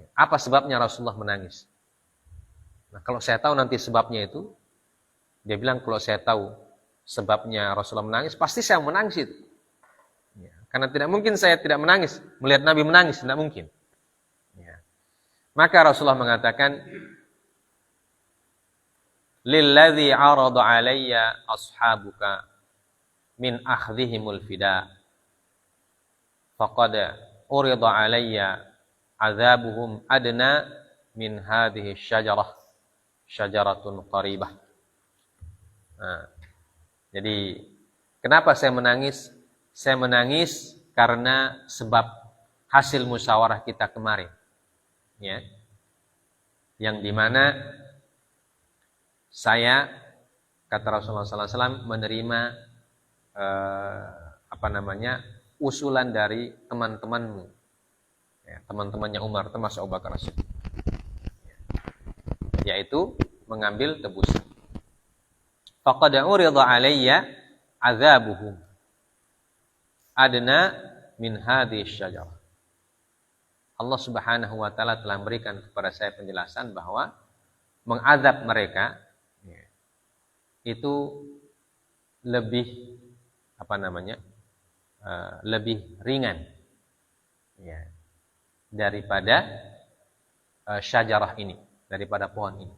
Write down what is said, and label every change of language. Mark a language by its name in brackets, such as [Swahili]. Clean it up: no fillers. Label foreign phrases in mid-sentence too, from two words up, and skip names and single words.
[Indonesian] Apa sebabnya Rasulullah menangis? Nah, kalau saya tahu nanti sebabnya itu, dia bilang kalau saya tahu sebabnya Rasulullah menangis, pasti saya menangis itu. Ya. Karena tidak mungkin saya tidak menangis, melihat Nabi menangis, tidak mungkin. Ya. Maka Rasulullah mengatakan, [Arabic] "للذي عرض علي أصحابك من أخذهم الفداء، فقد عرض علي عذابهم أدنى من هذه الشجرة، شجرة قريبة." [Indonesian] Nah, jadi kenapa saya menangis? Saya menangis karena sebab hasil musyawarah kita kemarin, ya, yang dimana saya, kata Rasulullah SAW, menerima usulan dari teman-temanmu, ya, teman-temannya Umar, termasuk Abu Bakar As-Siddiq, yaitu mengambil tebusan. [Arabic] فقد عرض علي عذابهم أدنى من هذه الشجرة. [Indonesian] Allah [Arabic] سبحانه وتعالى [Indonesian] telah memberikan kepada saya penjelasan bahwa mengazab mereka itu lebih lebih ringan, ya, daripada syajarah ini, daripada pohon ini.